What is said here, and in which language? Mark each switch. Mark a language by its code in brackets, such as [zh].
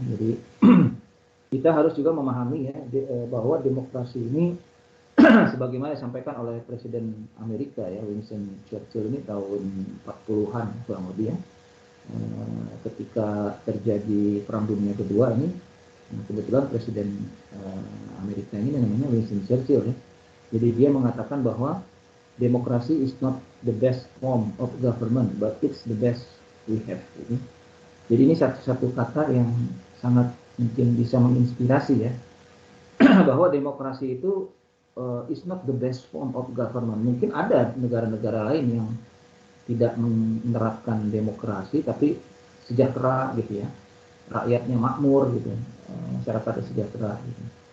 [id] Jadi kita harus juga memahami ya bahwa demokrasi ini sebagaimana disampaikan oleh Presiden Amerika ya, Winston Churchill ini tahun 40-an kurang lebih ya. Ketika terjadi Perang Dunia Kedua ini, kebetulan Presiden Amerika ini namanya Winston Churchill ya. Jadi dia mengatakan bahwa [en] Demokrasi is not the best form of government, but it's the best we have. [id] Jadi ini satu kata yang sangat mungkin bisa menginspirasi ya, bahwa demokrasi itu [en] is not the best form of government. [id] Mungkin ada negara-negara lain yang tidak menerapkan demokrasi, tapi sejahtera gitu ya, rakyatnya makmur gitu, masyarakatnya sejahtera gitu.